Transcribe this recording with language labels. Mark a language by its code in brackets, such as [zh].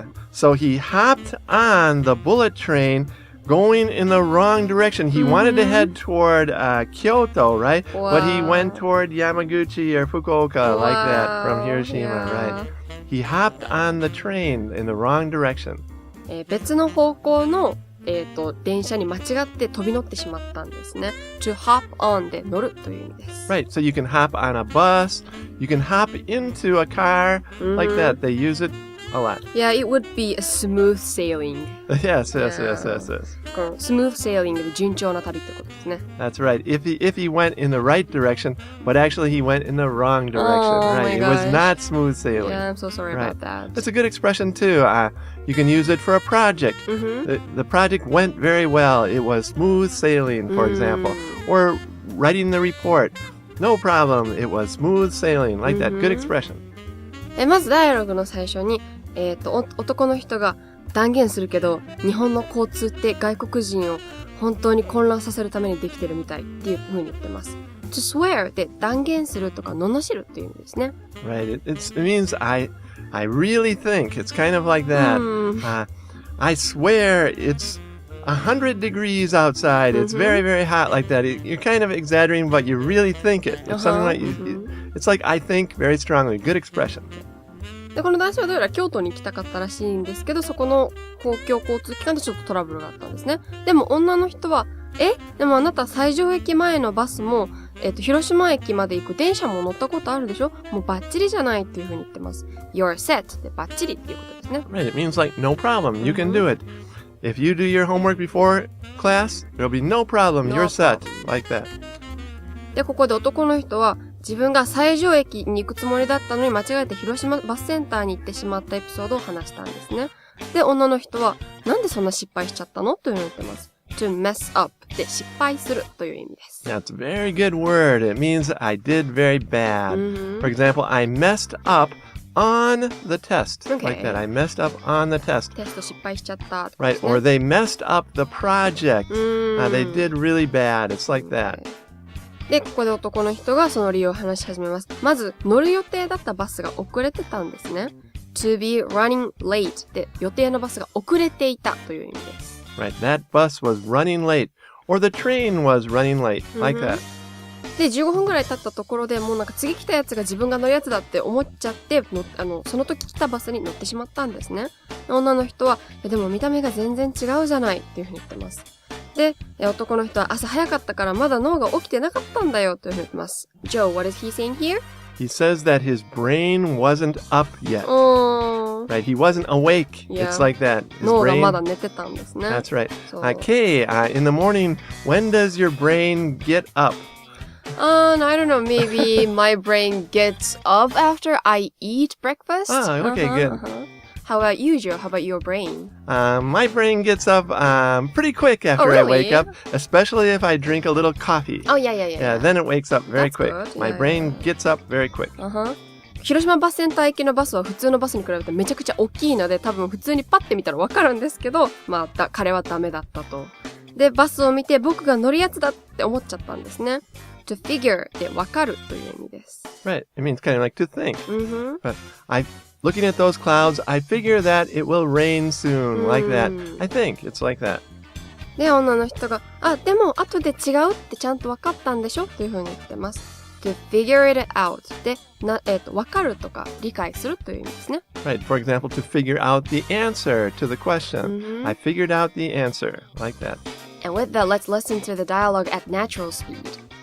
[en] So he hopped on the bullet train going in the wrong direction. He wanted to head toward Kyoto, right? But he went toward Yamaguchi or Fukuoka, like that, from Hiroshima, right? He hopped on the train in the wrong direction. [ja] 別の方向の、電車に間違って飛び乗ってしまったんですね。 [en] To hop on [ja] で乗るという意味です。 [en] Right, so you can hop on a bus, you can hop into a car, like that. They use it a lot. Yeah, it would be a smooth sailing. Yes. [ja] このスムーズセーリングで順調な旅ってことですね。 [en] That's right. If he went in the right direction, but actually he went in the wrong direction, Oh, right? my It was gosh. not smooth sailing. Yeah, I'm so sorry Right. about that. It's a good expression too. You can use it for a project. The project went very well. It was smooth sailing, for example. Or writing the report. No problem. It was smooth sailing. Like that. Good expression. [ja] まずダイアログの最初に、男の人が断言するけど、日本の交通って外国人を本当に混乱させるためにできてるみたいっていう風に言ってます。 [en] To swear [ja] で断言するとか罵るっていう意味ですね。 [en] Right. It means I really think. It's kind of like that. I swear it's 100 degrees outside. It's very, very hot, like that. You're kind of exaggerating, but you really think it. It's something like it's like I think very strongly. Good expression. [ja] で、この男性はどうやら京都に行きたかったらしいんですけど、そこの公共交通機関でちょっとトラブルがあったんですね。でも女の人は、でもあなた西条駅前のバスも、広島駅まで行く電車も乗ったことあるでしょ？もうバッチリじゃないっていう風に言ってます。 [en] You're set [ja] でバッチリっていうことですね。 [en] Right. It means like no problem. You can do it. If you do your homework before class, there'll be no problem. You're set. Like that. [ja] で、ここで男の人は、自分が西条駅に行くつもりだったのに間違えて広島バスセンターに行ってしまったエピソードを話したんですね。で、女の人は、なんでそんな失敗しちゃったのというふうに言ってます。 [en] to mess up [ja] で失敗するという意味です。 [en] That's a very good word. It means I did very bad. For example, I messed up on the test. Okay. Like that. I messed up on the test. [ja] テスト失敗しちゃった。 [en] Right. Or they messed up the project. They did really bad. It's like that. [ja] で、ここで男の人がその理由を話し始めます。まず、乗る予定だったバスが遅れてたんですね。 [en] to be running late [ja] で予定のバスが遅れていたという意味です。 [en] Right. That bus was running late. Or the train was running late. Like that. [ja] で、15分ぐらい経ったところでもうなんか次来たやつが自分が乗るやつだって思っちゃって、その時来たバスに乗ってしまったんですね。女の人は、でも見た目が全然違うじゃないっていうふうに言ってます。で、男の人は朝早かったからまだ脳が起きてなかったんだよというふうに言ってます。 [en] Joe, what is he saying here? He says that his brain wasn't up yet. Right, he wasn't awake. Yeah. It's like that. His [ja] 脳が [en] brain... [ja] まだ寝てたんですね。 [en] That's right. So- Kay, in the morning, when does your brain get up? I don't know, maybe my brain gets up after I eat breakfast. Okay, good. How about you, Joe? How about your brain? My brain gets up pretty quick after I wake really? up, especially if I drink a little coffee. Oh, yeah. Yeah, then it wakes up very That's quick. good. My Yeah, brain gets up very quick. [ja] 広島バスセンター行きのバスは普通のバスに比べてめちゃくちゃ大きいので、多分普通にパッて見たらわかるんですけど、まあ、彼はダメだったと。で、バスを見て僕が乗るやつだって思っちゃったんですね。 [en] to figure [ja] でわかるという意味です。 [en] Right. It means kind of like to think. Mm-hmm. But looking at those clouds, I figure that it will rain soon, like that. I think it's like that. [ja] で、女の人が、でも後で違うってちゃんとわかったんでしょというふうに言ってます。 [en] to figure it out [ja] で、わかるとか理解するという意味ですね。 [en] Right. For example, to figure out the answer to the question. I figured out the answer, like that. And with that, let's listen to the dialogue at natural speed.